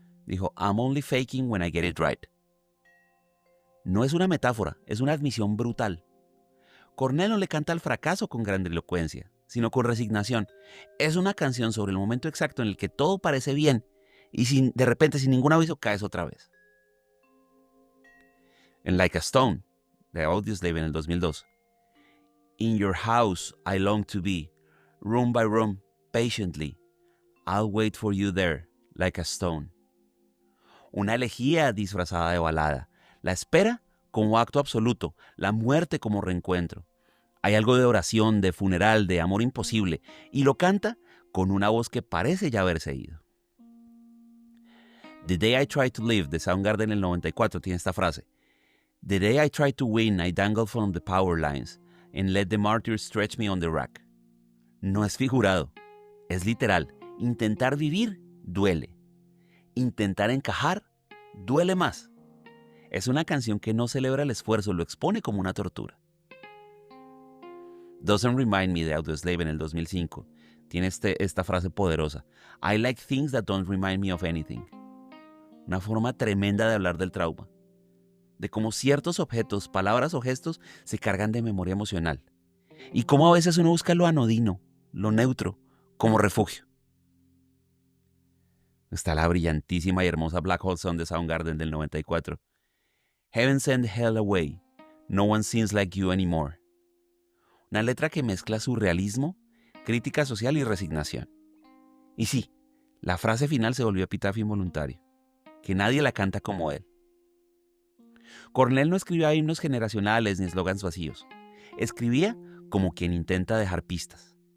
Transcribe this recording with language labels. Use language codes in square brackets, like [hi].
[es] Dijo, [en] I'm only faking when I get it right. [es] No es una metáfora, es una admisión brutal. Cornell no le canta al fracaso con grandilocuencia, sino con resignación. Es una canción sobre el momento exacto en el que todo parece bien y de repente, sin ningún aviso, caes otra vez. En Like a Stone, de Audioslave en el 2002. [en] In your house I long to be, room by room, patiently. I'll wait for you there, like a stone. [es] Una elegía disfrazada de balada. La espera como acto absoluto, la muerte como reencuentro. Hay algo de oración, de funeral, de amor imposible, y lo canta con una voz que parece ya haberse ido. The Day I Tried to Live, de Soundgarden en el 94, tiene esta frase. [en] The day I tried to win, I dangled from the power lines and let the martyrs stretch me on the rack. [es] No es figurado, es literal. Intentar vivir duele. Intentar encajar duele más. Es una canción que no celebra el esfuerzo, lo expone como una tortura. Doesn't Remind Me, de Audioslave en el 2005, tiene esta frase poderosa. [en] I like things that don't remind me of anything. [es] Una forma tremenda de hablar del trauma. De cómo ciertos objetos, palabras o gestos se cargan de memoria emocional. Y cómo a veces uno busca lo anodino, lo neutro, como refugio. Está la brillantísima y hermosa Black Hole Sun de Soundgarden del 94. [en] Heaven sent hell away, no one sings like you anymore. [es] Una letra que mezcla surrealismo, crítica social y resignación. Y sí, la frase final se volvió epitafio involuntario, que nadie la canta como él. Cornell no escribía himnos generacionales ni eslogans vacíos. Escribía como quien intenta dejar pistas.